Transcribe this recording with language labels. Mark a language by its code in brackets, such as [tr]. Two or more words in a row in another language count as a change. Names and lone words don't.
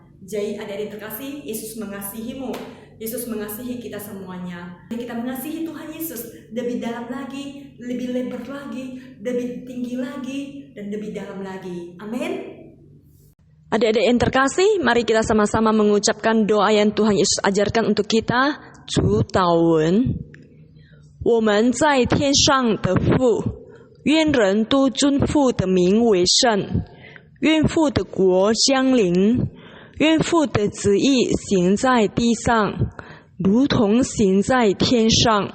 [id] Jadi adik-adik terkasih, Yesus mengasihimu. Yesus mengasihi kita semuanya. Kita mengasihi Tuhan Yesus lebih dalam lagi, lebih lebar lagi, lebih tinggi lagi, dan lebih dalam lagi. Amin. Adik-adik yang terkasih, mari kita sama-sama mengucapkan doa yang Tuhan Yesus ajarkan untuk kita. [zh] 主祷文，我们在天上的父，愿人都尊父的名为圣，愿父的国降临，愿父的旨意行在地上，如同行在天上。